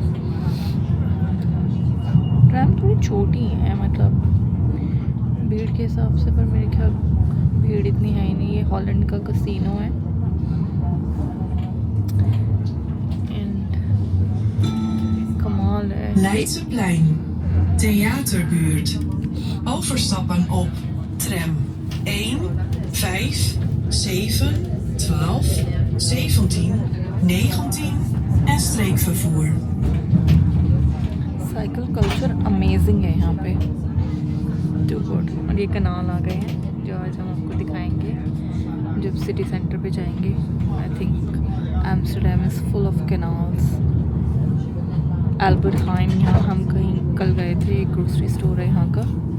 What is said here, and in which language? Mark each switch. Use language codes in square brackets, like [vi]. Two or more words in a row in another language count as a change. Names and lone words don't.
[hi] ट्रैम थोड़ी छोटी है, मतलब भीड़ के हिसाब से, पर मेरे ख्याल भीड़ इतनी है ही नहीं। ये हॉलैंड का कसिनो है एंड कमाल है। [nl] Leidseplein, Theaterbuurt. Overstappen op tram 1, 5, 7, 12, 17, 19 en streekvervoer. [en] cycle culture [hi] अमेजिंग है यहाँ पे, [en] too good. [hi] और ये कनाल आ गए हैं जो आज हम आपको दिखाएंगे जब [en] city centre [hi] पे जाएंगे। [en] I think Amsterdam is full of canals. [hi] एल्बर्ट हाइन, यहाँ हम कहीं कल गए थे, एक [en] grocery store [hi] है यहाँ का।